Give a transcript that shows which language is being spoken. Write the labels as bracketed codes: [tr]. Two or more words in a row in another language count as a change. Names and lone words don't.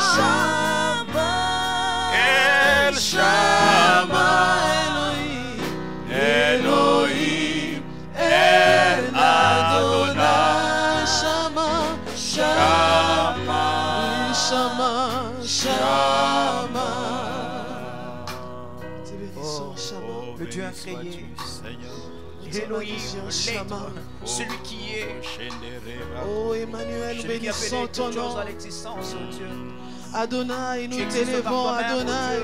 [he] אל שמע, Elohim Elohim, El El Adonai Adonai, Shama Shama, שמע שמע [fr] Te bénissons [he] Shama [fr] le Dieu incréé, Elohim, l'être, celui qui est, Oh Emmanuel, nous celui qui a fait bénissons toutes ton choses nom à l'existence, oh Dieu. Adonai, Tu nous existes par t'élevons toi-même, oh Adonai.